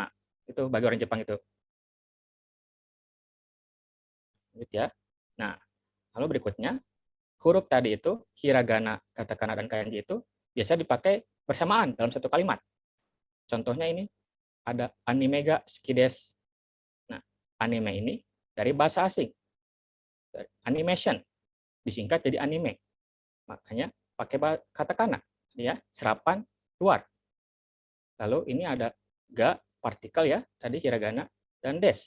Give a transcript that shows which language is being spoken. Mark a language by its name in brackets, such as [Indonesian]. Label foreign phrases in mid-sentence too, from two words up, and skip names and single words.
[Indonesian] Itu bagi orang Jepang itu. Gitu ya. Nah, lalu berikutnya, huruf tadi itu, hiragana, katakana, dan kanji itu biasa dipakai bersamaan dalam satu kalimat. Contohnya ini, ada [Japanese] アニメが好きです. [Indonesian] Nah, anime ini dari bahasa asing. Animation, disingkat jadi anime. Makanya pakai katakana, ya, serapan luar. Lalu ini ada ga, partikel ya, tadi hiragana, dan des.